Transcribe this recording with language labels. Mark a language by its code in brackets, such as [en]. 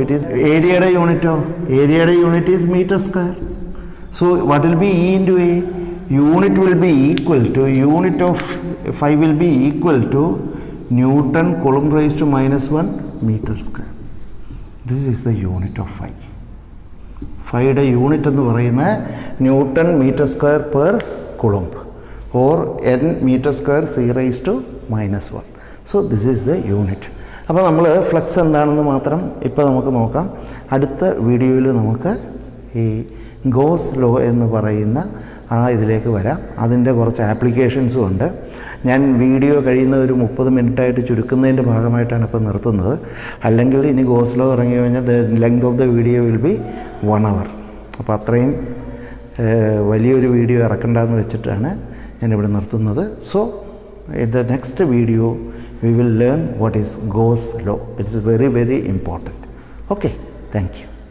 [en] It is area unit of unit is meter square. So what will be E into A? Unit will be equal to unit of phi will be equal to Newton Coulomb raised to -1 meter square. This is the unit of phi. [ml] Phiയുടെ unit എന്ന് പറയുന്നത് newton metre square per coulomb or n metre square c raised to -1. [en] So this is the unit. [ml] അപ്പോൾ നമ്മൾ flux എന്താണെന്ന് മാത്രം ഇപ്പോൾ നമുക്ക് നോക്കാം. അടുത്ത വീഡിയോയിൽ നമുക്ക് ഈ ഗോസ് ലോ എന്ന് പറയുന്ന ഇതിലേക്ക് വരാം. അതിൻ്റെ കുറച്ച് ആപ്ലിക്കേഷൻസും ഉണ്ട്. ഞാൻ വീഡിയോ കഴിയുന്ന ഒരു 30 മിനിറ്റായിട്ട് ചുരുക്കുന്നതിൻ്റെ ഭാഗമായിട്ടാണ് ഇപ്പോൾ നിർത്തുന്നത്. അല്ലെങ്കിൽ ഇനി ഗോസ് ലോ ഇറങ്ങി കഴിഞ്ഞാൽ [en] The length of the video will be 1 hour. [ml] അപ്പോൾ അത്രയും വലിയൊരു വീഡിയോ ഇറക്കണ്ടെന്ന് വെച്ചിട്ടാണ് ഞാനിവിടെ നിർത്തുന്നത്. [en] So in the next video we will learn what is Gauss law. It is very, very important. Okay, thank you.